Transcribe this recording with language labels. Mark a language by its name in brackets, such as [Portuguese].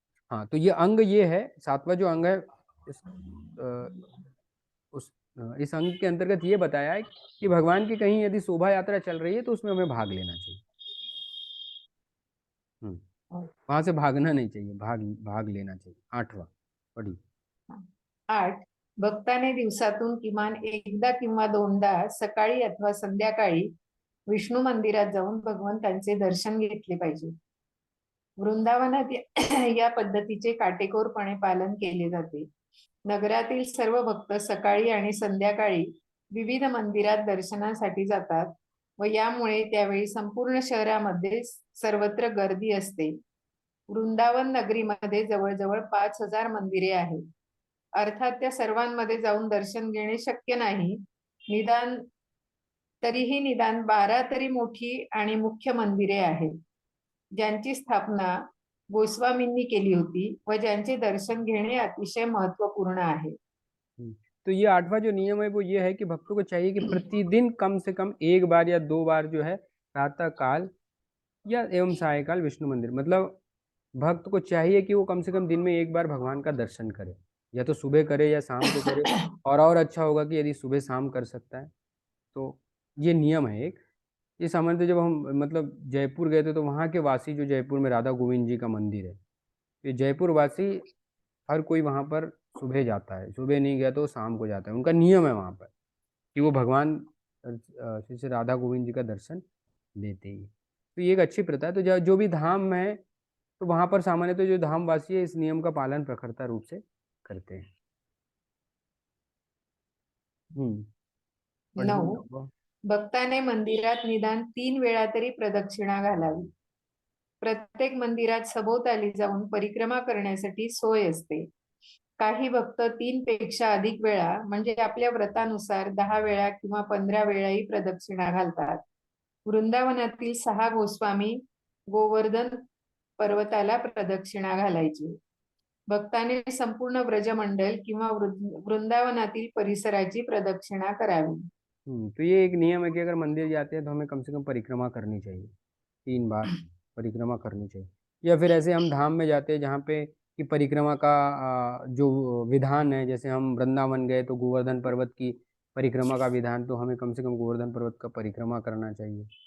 [Hindi] हाँ, तो ये अंग ये है, 7वां जो अंग है इस अंग के अंतर्गत ये बताया है कि भगवान की कहीं यदि शोभा यात्रा चल रही है तो उसमें हमें भाग लेना चाहिए। वहां से भागना नहीं चाहिए, भाग लेना चाहिए। 8वां पढ़ी। 8. [Marathi] भक्ताने दिवसातून किमान एकदा किंवा दोनदा सकाळी अथवा संध्याकाळी विष्णू मंदिरात जाऊन भगवंतांचे दर्शन घेतले पाहिजे. वृंदावनात या पद्धतीचे काटेकोरपणे पालन केले जाते. नगरातील सर्व भक्त सकाळी आणि संध्याकाळी विविध मंदिरात दर्शनासाठी जातात व यामुळे त्यावेळी संपूर्ण शहरामध्ये सर्वत्र गर्दी असते. वृंदावन नगरीमध्ये जवळजवळ 5000 मंदिरे आहेत. अर्थात त्या सर्वांमध्ये जाऊन दर्शन घेणे शक्य नाही. निदान 12 तरी मोठी आणि मुख्य मंदिरे आहेत ज्यांची स्थापना गोस्वामींनी केली होती व ज्यांचे दर्शन घेणे अतिशय महत्वपूर्ण आहे. [Hindi] तो ये 8वां जो नियम है वो ये है कि भक्तों को चाहिए कि प्रतिदिन कम से कम 1 बार या 2 बार जो है प्रातः काल या एवं सायकाल विष्णु मंदिर, मतलब भक्त को चाहिए कि वो कम से कम दिन में 1 बार भगवान का दर्शन करे। या तो सुबह करे या शाम को करे, और अच्छा होगा कि यदि सुबह शाम कर सकता है तो ये नियम है एक। ये सामान्यतः जब हम मतलब जयपुर गए थे तो वहाँ के वासी, जो जयपुर में राधा गोविंद जी का मंदिर है, ये जयपुर वासी हर कोई वहाँ पर सुबह जाता है, सुबह नहीं गया तो शाम को जाता है, उनका नियम है वहाँ पर कि वो भगवान श्री श्री राधा गोविंद जी का दर्शन लेते ही। तो ये एक अच्छी प्रथा है। तो जो भी धाम है तो वहाँ पर सामान्यतः जो धामवासी है इस नियम का पालन प्रखरता रूप से करते हैं। पढ़िए 9. नौवा। [Marathi] भक्ताने मंदिरात निदान 3 वेळा तरी प्रदक्षिणा घालावी. प्रत्येक मंदिरात सभोवताली जाऊन परिक्रमा करण्यासाठी सोय असते. काही भक्त 3 पेक्षा अधिक वेळा म्हणजे आपल्या व्रतानुसार 10 वेळा किंवा 15 वेळाही प्रदक्षिणा घालतात. वृंदावनातील 6 गोस्वामी गोवर्धन पर्वताला प्रदक्षिणा घालायची. भक्ताने संपूर्ण ब्रजमंडल किंवा वृंदावनातील परिसराची प्रदक्षिणा करावी. [Hindi] तो ये एक नियम है कि अगर मंदिर जाते हैं तो हमें कम से कम परिक्रमा करनी चाहिए, 3 बार परिक्रमा करनी चाहिए। या फिर ऐसे हम धाम में जाते हैं जहाँ पे कि परिक्रमा का जो विधान है, जैसे हम वृंदावन गए तो गोवर्धन पर्वत की परिक्रमा का विधान, तो हमें कम से कम गोवर्धन पर्वत का परिक्रमा करना चाहिए।